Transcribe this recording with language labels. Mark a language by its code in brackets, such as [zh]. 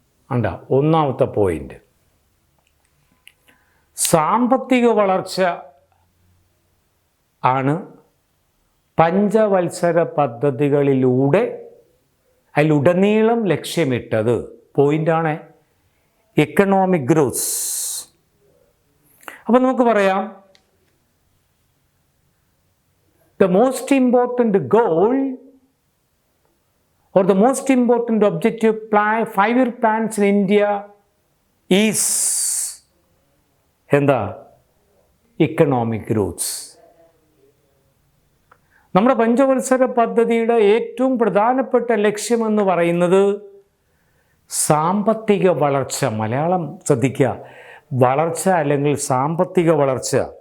[ml] അണ്ട ഒന്നാമത്തെ പോയിന്റ്. സാമ്പത്തിക വളർച്ച ആണ് പഞ്ചവത്സര പദ്ധതികളിലൂടെ അതിലുടനീളം ലക്ഷ്യമിട്ടത്. പോയിൻ്റാണ് എക്കണോമിക് ഗ്രോത്ത്. അപ്പം നമുക്ക് പറയാം, [en] the most important goal or the most important objective plan, 5-year plans in India is [ml] എന്താ? [en] economic growth. [ml] നമ്മുടെ പഞ്ചവത്സര പദ്ധതിയുടെ ഏറ്റവും പ്രധാനപ്പെട്ട ലക്ഷ്യമെന്ന് പറയുന്നത് സാമ്പത്തിക വളർച്ച. മലയാളം ശ്രദ്ധിക്കുക, വളർച്ച അല്ലെങ്കിൽ സാമ്പത്തിക വളർച്ച.